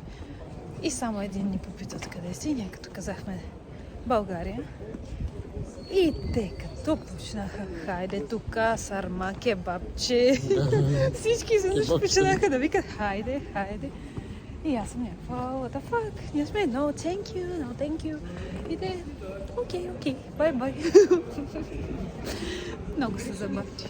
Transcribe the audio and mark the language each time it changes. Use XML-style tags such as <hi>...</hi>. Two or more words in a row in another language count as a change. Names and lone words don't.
<bg>И само един ни попитат къде си. Ние като казахме България. И те като почнаха: хайде тук, сарма, кебабче. Всички изведнъж почнаха да викат: хайде, хайде. И аз съм някаква:</bg> <en>what the fuck?</en> <bg>Ние сме:</bg> <en>no thank you, no thank you.</en> <bg>И те: окей,</bg> <en>bye bye.</en> <bg>Много се забавя.</bg>